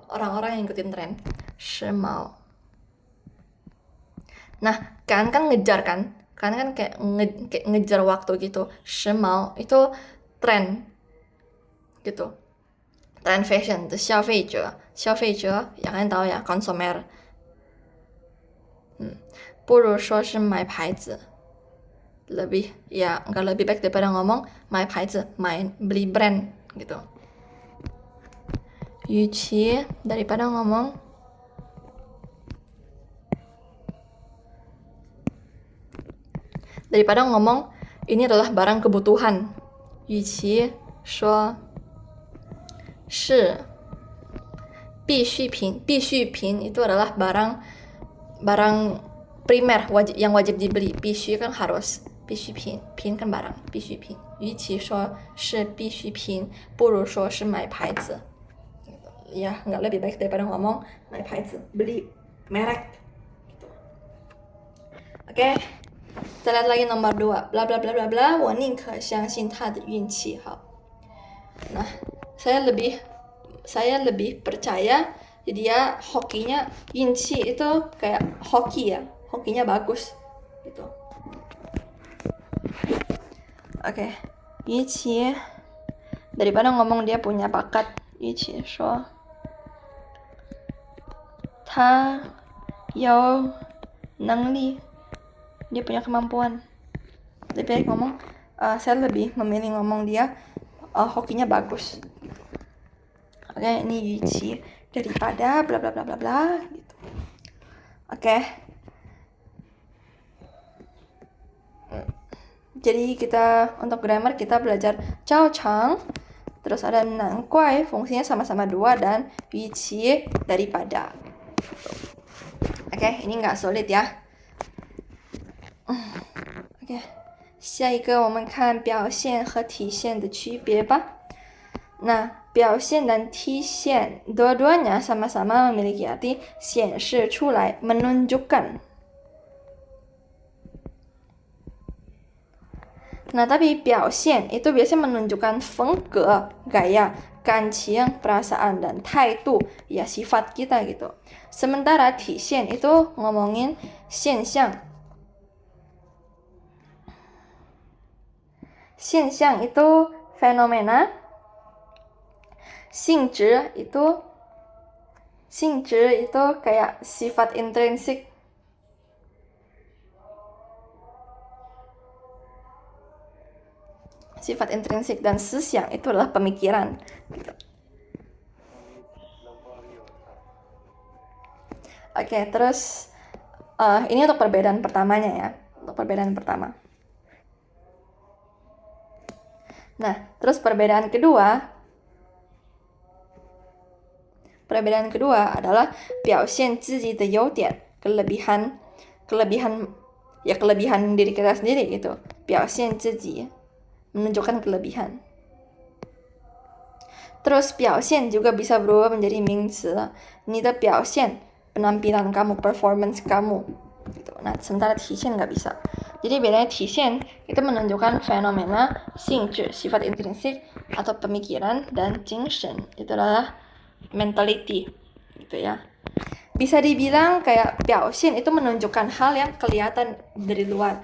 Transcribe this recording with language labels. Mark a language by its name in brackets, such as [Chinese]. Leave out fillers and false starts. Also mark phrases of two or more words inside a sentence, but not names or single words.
[Indonesian] Orang-orang yang ngikutin tren. Shimao. Nah, kan ngejar kan? Kan kayak, kayak ngejar waktu gitu. Shimao itu tren gitu. Tren fashion, 消费者, ya kan tahu ya, konsumer. [Chinese] 不如说是买牌子。 [Indonesian] lebih ya nggak lebih baik daripada ngomong [Chinese] 买牌子 [Indonesian] beli brand gitu. 与其 daripada ngomong ini adalah barang kebutuhan. [Chinese] 与其说是必需品 [Indonesian] itu adalah barang primer yang wajib dibeli. 必须 kan harus, 必需品 kan barang, 必需品。 [Chinese] 与其说是必需品，不如说是买牌子。 [Indonesian] Ya, nggak lebih baik daripada ngomong [Chinese] 买牌子 [Indonesian] beli merek gitu. Oke, kita lihat lagi nomor 2. Bla bla bla bla bla, [Chinese] 我宁可相信他的运气好。 [Indonesian] Nah, saya lebih percaya dia hokinya, yunchi itu kayak hoki ya, hokinya bagus gitu. Oke, yunchi daripada ngomong dia punya bakat, yunchi [Chinese] 说他有能力, [Indonesian] dia punya kemampuan. Lebih baik ngomong saya lebih memilih ngomong dia hokinya bagus. Oke, ini yunchi daripada bla bla bla bla bla gitu. Oke. Jadi kita untuk grammar kita belajar 照常, terus ada 难怪 fungsinya sama-sama 2 dan 与其 daripada. Oke, ini nggak sulit ya. Oke. [Chinese] 下一个我们看表现和体现的区别吧。 [Indonesian] Nah, 表现 dan 体现 dua-duanya sama-sama memiliki arti [Chinese] 显示出来, [Indonesian] menunjukkan. Nah, tapi 表现 itu biasanya menunjukkan 风格, gaya, 感情, perasaan, dan 态度, ya sifat kita gitu. Sementara 体现 itu ngomongin 现象. 现象 itu fenomena. 性质 itu kayak sifat intrinsik. Sifat intrinsik dan 思想 itu adalah pemikiran. Oke, terus ini untuk perbedaan pertamanya ya. Untuk perbedaan pertama. Nah, terus perbedaan kedua adalah [Chinese] 表现自己的优点, [Indonesian] kelebihan diri kita sendiri gitu. [Chinese] 表现自己 [Indonesian] menunjukkan kelebihan. Terus 表现 juga bisa berubah menjadi 名词. [Chinese] 你的表现 [Indonesian] penampilan kamu, performance kamu gitu. Nah, sementara 体现 nggak bisa. Jadi bedanya 体现 itu menunjukkan fenomena, 性质 sifat intrinsik atau pemikiran, dan 精神 itu adalah mentality gitu ya. Bisa dibilang kayak 表现 itu menunjukkan hal yang kelihatan dari luar.